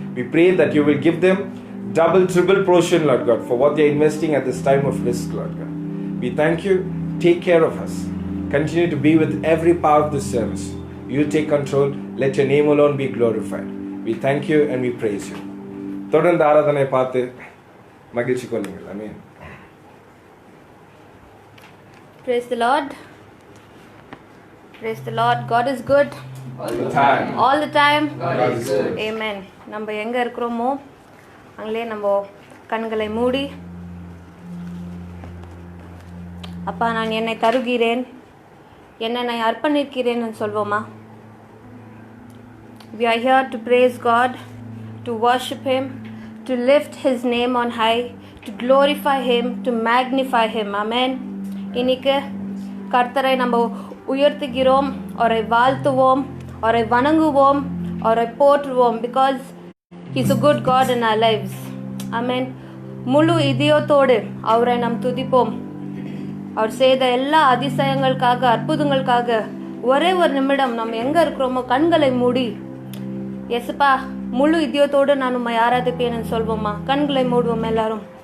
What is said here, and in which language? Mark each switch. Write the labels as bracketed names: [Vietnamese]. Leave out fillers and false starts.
[English] We pray that you will give them double, triple portion, Lord God, for what they are investing at this time of risk, Lord God. We thank you. Take care of us. Continue to be with every part of this service. You take control. Let your name alone be glorified. We thank you and we praise you. [Tamil] தொடர்ந்து ஆராதனை பார்த்து மகிழ்ச்சி கொள்ளுங்கள். ஆமென். [English] Praise the Lord. Praise the Lord. God is good. All the time. All the time. God is good. Amen. [Tamil] நம்ம எங்க இருக்கிறோமோ அங்களே நம்ம கண்களை மூடி அப்பா நான் என்னை தருகிறேன், என்னை நான் அர்ப்பணிக்கிறேன் சொல்வோமா? [English] We are here to praise God, to worship Him, to lift His name on high, to glorify Him, to magnify Him. Amen. [Tamil] இன்னைக்கு கர்த்தரை நம்ம உயர்த்துகிறோம், அவரை வாழ்த்துவோம், அவரை வணங்குவோம், அவரை போற்றுவோம். [English] Because He's a good God in our lives. [Tamil] Amen. முழு இதயத்தோடு அவரை நாம் துதிப்போம். அவர் செய்த எல்லா அதிசயங்களுக்காக, அற்புதங்களுக்காக ஒரே ஒரு நிமிடம் நம்ம எங்க இருக்கிறோமோ கண்களை மூடி எஸ்ப்பா முழு இதயத்தோடு நான் உம்மை ஆராதிப்பேன்னு சொல்வோமா? கண்களை மூடுவோம் எல்லாரும்.